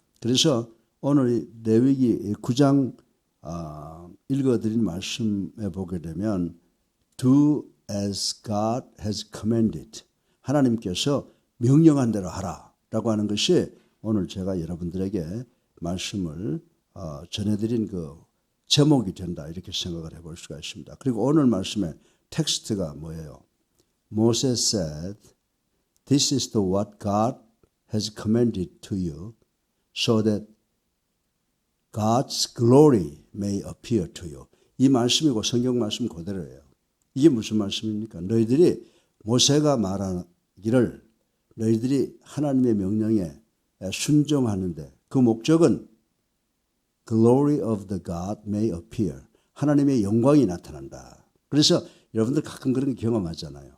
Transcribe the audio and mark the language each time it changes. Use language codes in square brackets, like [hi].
[ko] 그래서 오늘 레위기 9장 읽어드린 말씀에 보게 되면 [en] Do as God has commanded. [ko] 하나님께서 명령한 대로 하라라고 하는 것이 오늘 제가 여러분들에게 말씀을 전해드린 그 제목이 된다 이렇게 생각을 해볼 수가 있습니다. 그리고 오늘 말씀의 텍스트가 뭐예요? [en] Moses said, This is the what God has commanded to you, so that God's glory may appear to you. [ko] 이 말씀이고 성경 말씀 그대로예요. 이게 무슨 말씀입니까? 너희들이 모세가 말하기를 너희들이 하나님의 명령에 순종하는데 그 목적은 [en] glory of the God may appear. [ko] 하나님의 영광이 나타난다. 그래서 여러분들 가끔 그런 게 경험하잖아요.